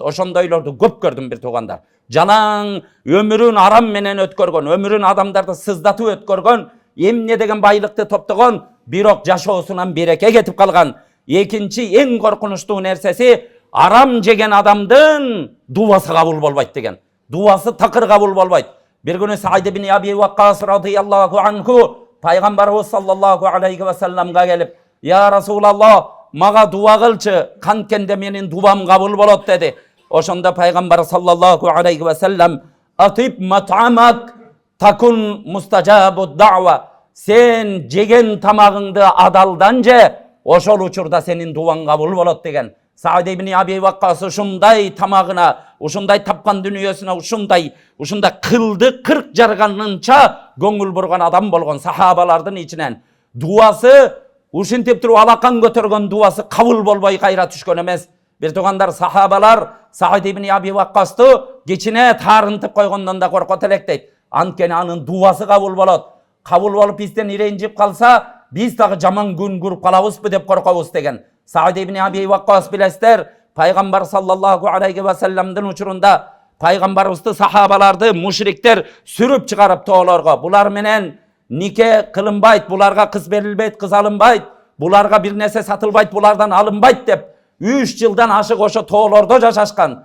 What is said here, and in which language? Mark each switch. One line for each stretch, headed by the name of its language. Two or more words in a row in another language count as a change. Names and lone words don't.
Kyrgyz: Ошондойлорду көп көрдүм бир туугандар. Жалаң өмүрүн арам менен өткөргөн, өмүрүн адамдарды сыздатып өткөргөн, эмне деген байлыкты топтогон, бирок жашоосунан береке кетип калган. Экинчи эң коркунучтуу нерсеси, арам жеген адамдын дуасы кабыл болбойт деген. Дуасы такыр кабыл болбойт. Бир күнү Саид ибн Аби Ваккас
Arabic: رضي الله عنه
Kyrgyz: пайгамбарыбыз
Arabic: صلى الله عليه
Kyrgyz: ва салламга келип,
Arabic: "يا رسول الله,
Kyrgyz: мага дуа кылчы, канткенде менин дуам кабыл болот" деди. Ошондо пайгамбар
Arabic: صلى الله عليه وسلم, "أطب مطعمك تكن مستجاب الدعوة."
Kyrgyz: Сен жеген тамагыңды адалдан же, ошол учурда сенин дуаң кабыл болот деген. Саид ибн Аби Ваккас ушундай тамагына, ушундай тапкан дүнүйөсүнө, ушундай кылды 40 жарганынча көңүл бурган адам болгон сахабалардын ичинен. Дуасы ушинтип туруп алакан көтөргөн дуасы кабыл болбой кайра түшкөн эмес. Бир туугандар, сахабалар Саид ибн Аби Ваккасту кичине таарынтып койгондон да коркот элек дейт. Анткени анын дуасы кабыл болот. Кабыл болуп бизден иренжип калса, биз дагы жаман күн көрүп калабызбы деп коркобуз деген. Саид ибн Аби Ваккас билесиздер, пайгамбар
Arabic: صلى الله عليه
Kyrgyz: ва салламдын учурунда пайгамбарыбызды сахабаларды мушриктер сүрүп чыгарып тоолорго. Булар менен нике кылынбайт, буларга кыз берилбейт, кыз алынбайт, буларга бир нерсе сатылбайт, булардан алынбайт деп 3 жылдан ашык ошо тоолордо жашашкан.